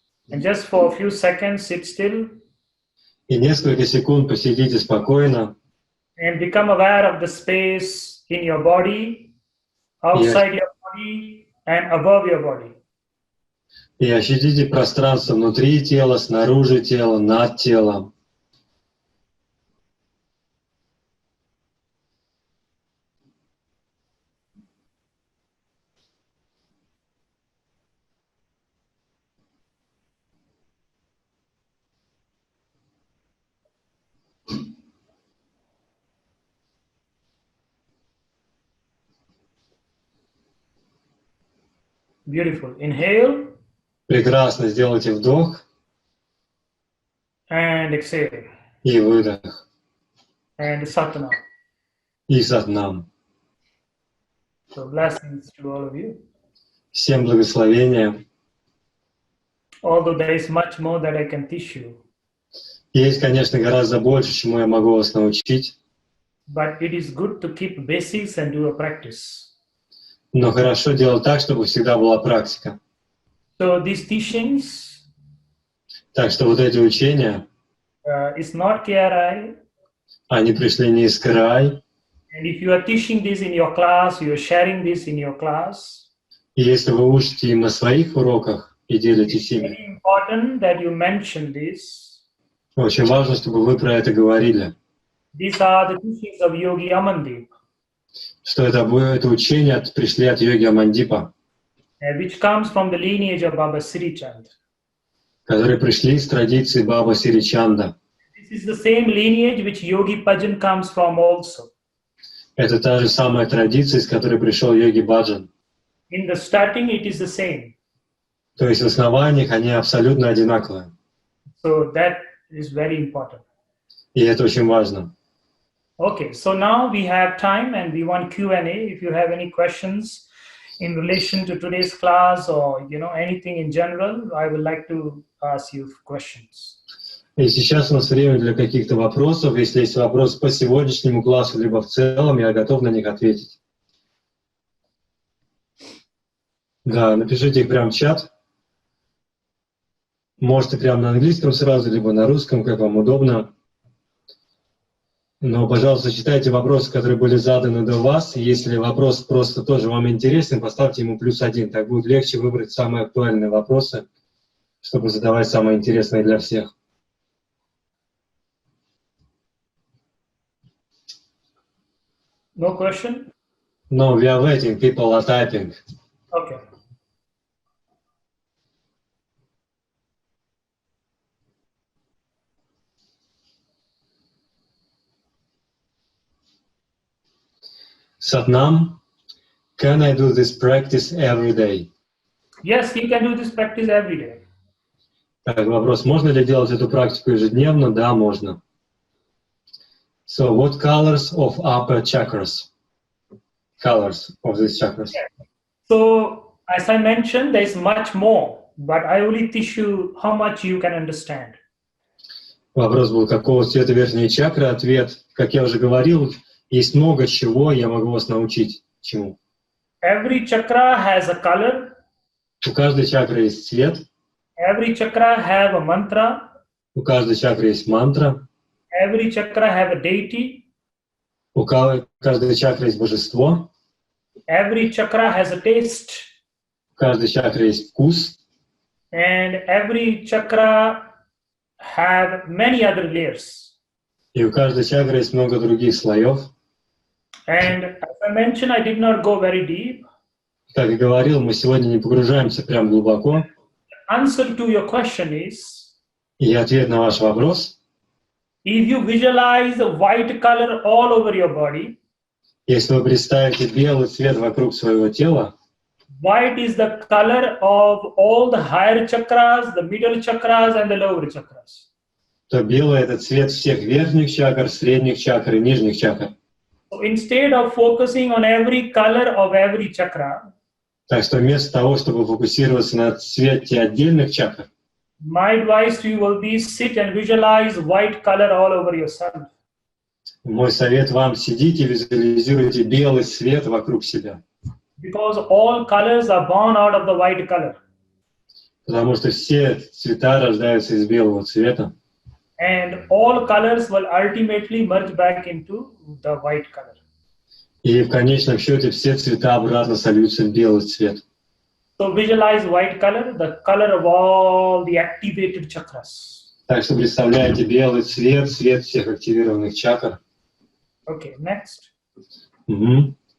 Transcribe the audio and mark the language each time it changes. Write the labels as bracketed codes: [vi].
[en] And just for a few seconds, sit still [ru] И несколько секунд посидите спокойно. [en] and become aware of the space in your body, outside your body, and above your body. [ru] И ощутите пространство внутри тела, снаружи тела, над телом. [en] Beautiful. Inhale [ru] Прекрасно. Сделайте вдох [en] and exhale. [ru] и выдох. [en] And satnam. [ru] И сатнам. [en] So blessings to all of you. [ru] Всем благословения. [en] Although there is much more that I can teach you, [ru] Есть, конечно, гораздо больше, чему я могу вас научить. [en] but it is good to keep basics and do a practice. [ru] Но хорошо делать так, чтобы всегда была практика. [en] So these teachings [ru] Так что вот эти учения, [en] is not KRI. [ru] они пришли не из край. [en] And if you are teaching this in your class, you are sharing this in your class, [ru] И если вы учите им на своих уроках и делитесь [en] it's [ru] ими, [en] very important that you mention this. [ru] очень важно, чтобы вы про это говорили. [en] These are the teachings of Yogi Amandeep, [ru] Что это учение пришли от йоги Амандипа, [en] which comes from the lineage of Baba Sri Chand. [ru] которые пришли из традиции Баба Сиричанда. [en] This is the same lineage which Yogi Bhajan comes from also. [ru] Это та же самая традиция, из которой пришел йоги Баджан. [en] In the starting, it is the same. [ru] То есть в основаниях они абсолютно одинаковые. [en] So that is very important. [ru] И это очень важно. [en] Okay, so now we have time and we want Q&A. If you have any questions in relation to today's class or anything in general, I would like to ask you questions. [ru] И сейчас у нас время для каких-то вопросов. Если есть вопросы по сегодняшнему классу, либо в целом, я готов на них ответить. Да, напишите их прямо в чат. Можете прямо на английском сразу, либо на русском, как вам удобно. Но, пожалуйста, читайте вопросы, которые были заданы до вас. Если вопрос просто тоже вам интересен, поставьте ему +1. Так будет легче выбрать самые актуальные вопросы, чтобы задавать самые интересные для всех. [en] No question? No, we are waiting. People are typing. Okay. Satnam, can I do this practice every day? Yes, you can do this practice every day. [ru] Так, вопрос, можно ли делать эту практику ежедневно? Да, можно. [en] So, what colors of upper chakras? Colors of these chakras. So, as I mentioned, there is much more, but I only teach you how much you can understand. [ru] Вопрос был, какого цвета верхние чакры? Ответ, как я уже говорил, есть много чего, я могу вас научить чему. [en] Every chakra has a color. [ru] У каждой чакры есть цвет. [en] Every chakra have a mantra. [ru] У каждой чакры есть мантра. [en] Every chakra have a deity. [ru] У каждой чакры есть божество. [en] Every chakra has a taste. [ru] У каждой чакры есть вкус. [en] And every chakra have many other layers. [ru] И у каждой чакры есть много других слоев. [en] And as I mentioned, I did not go very deep. [ru] Как я говорил, мы сегодня не погружаемся прям глубоко. [en] Answer to your question is, [ru] И ответ на ваш вопрос. [en] if you visualize the white color all over your body, [ru] Если вы представите белый цвет вокруг своего тела, [en] white is the color of all the higher chakras, the middle chakras, and the lower chakras. [ru] то белый — это цвет всех верхних чакр, средних чакр и нижних чакр. [en] So instead of focusing on every color of every chakra, [ru] Так что вместо того, чтобы фокусироваться на цвете отдельных чакр, [en] my advice to you will be sit and visualize white color all over yourself. [ru] мой совет вам — сидите, визуализируйте белый свет вокруг себя. [en] Because all colors are born out of the white color. [ru] Потому что все цвета рождаются из белого цвета. [en] And all colors will ultimately merge back into the white color. [ru] И в конечном счете все цвета обратно сольются в белый цвет. [en] So visualize white color, the color of all the activated chakras. [ru] Так что представляете белый цвет, цвет всех активированных чакр. [en] Okay, next. [ru] Угу.